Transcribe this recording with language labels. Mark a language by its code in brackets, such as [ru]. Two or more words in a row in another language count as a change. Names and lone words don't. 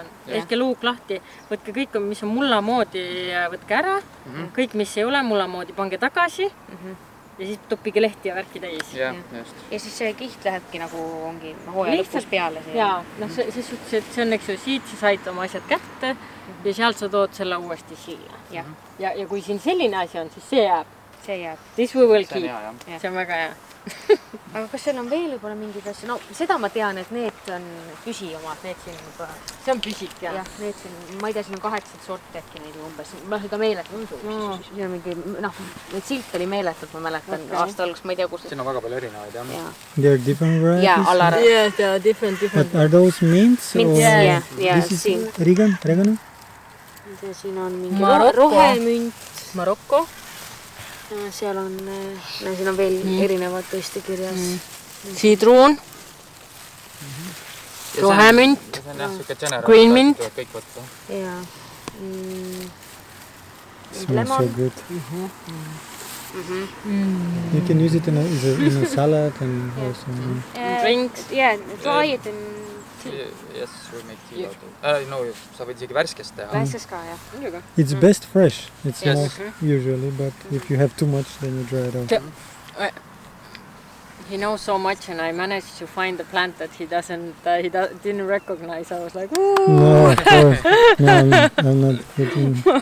[et] Tehke luuk lahti, võtke kõik, mis on mulla moodi, võtke ära, kõik, mis ei ole mulla moodi, pange tagasi ja siis toppige lehti ja värki täis. Ja siis see kiht lähebki nagu ongi hooaja lõpus peale. Jaa, see suhtes, et see on, eks ju, siit sa said oma asjad kätte ja sealt sa tood selle uuesti siia. Ja kui siin selline asi on, siis see jääb. [en] This we will keep. [et] See on väga hea. Aga kas seal on veel võib-olla mingid asju? No seda ma tean, et need on püsiomad, need siin juba. See on püsik, jah. Jah, need siin, ma ei tea, siin on 8 sorti äkki neid umbes. Ma seda meeletult. Siin on mingi, need silt oli meeletult, ma mäletan aasta alguses, ma ei tea, kus. Siin on väga palju erinevaid, jah. [en] There are different varieties? Yeah, Alar. Yeah, there are different. But are those mints? Mints, yeah. This is oregano? [et] Siin on mingi rohemünt. Marokko. Seal on, siin on veel erinevad tõesti kirjas. Siidruun, rohemünt, [en] green mint. [et] Ja [en] Smells so lemon. good. You can use it in a salad and also. Drinks. Yeah, try it in tea. Yes, we make tea out of no, [et] sa võid isegi värskest teha. Värskes ka, jah. Muidugi. [en] It's best fresh. It's Yes. more usually, but if you have too much, then you dry it out. He knows so much, and I managed to find a plant that he didn't recognize. I was like, ooh. No, of course. No, I'm not putting.